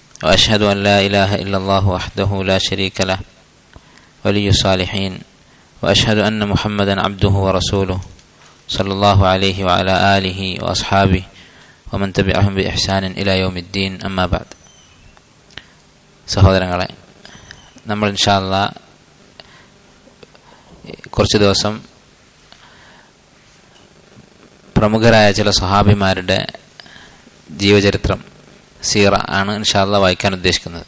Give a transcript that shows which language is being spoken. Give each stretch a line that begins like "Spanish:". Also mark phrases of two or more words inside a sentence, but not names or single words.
Arabic: وأشهد أن لا إله إلا الله وحده لا شريك له ولي الصالحين وأشهد أن محمدا عبده ورسوله صلى الله عليه وعلى آله وأصحابه ومن تبعهم بإحسان إلى يوم الدين أما بعد.
Malayalam: സഹോദരങ്ങളെ, നമ്മൾ
Arabic: إن شاء الله
Malayalam: കുറച്ച് ദിവസം പ്രമുഖരായ ചില സ്വഹാബിമാരുടെ ജീവചരിത്രം സീറ ആണ്
Arabic: إن شاء الله
Malayalam: വായിക്കാൻ ഉദ്ദേശിക്കുന്നത്.